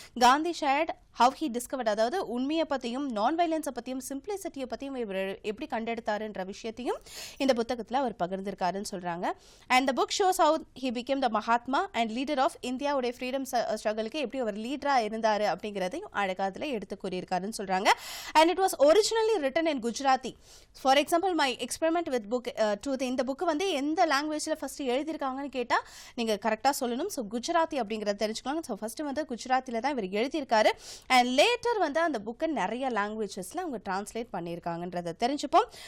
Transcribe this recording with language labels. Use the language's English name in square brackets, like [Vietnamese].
[Tamil] Gandhi [English] shared how he discovered, [Tamil] அதாவது உண்மையை பற்றியும் நான் வைலன்ஸை பற்றியும் சிம்பிளிசிட்டியை பற்றியும் இவர் எப்படி கண்டெடுத்தாருன்ற விஷயத்தையும் இந்த புத்தகத்தில் அவர் பகிர்ந்திருக்காருன்னு சொல்கிறாங்க. [English] and the book shows how he became the Mahatma and leader of இந்தியாவுடைய freedom ஸ்ட்ரகலுக்கு [Tamil] எப்படி அவர் லீடராக இருந்தார் அப்படிங்கிறதையும் அழகாக அதில் எடுத்து கூறியிருக்காருன்னு சொல்கிறாங்க. [English] And it was originally written in Gujarati. For example, my experiment with book truth, [Tamil] இந்த புக் வந்து எந்த லாங்குவேஜில் ஃபர்ஸ்ட் எழுதியிருக்காங்கன்னு கேட்டால் நீங்கள் கரெக்டாக சொல்லணும். ஸோ குஜராத்தி அப்படிங்கிறத தெரிஞ்சுக்கோங்க. ஸோ ஃபர்ஸ்ட் வந்து குஜராத்தியில் தான் இவர் எழுதியிருக்காரு. அண்ட் லேட்டர் வந்து அந்த புக்கை நிறைய லாங்குவேஜஸில் அவங்க டிரான்ஸ்லேட் பண்ணியிருக்காங்கன்றதை தெரிஞ்சுப்போம்.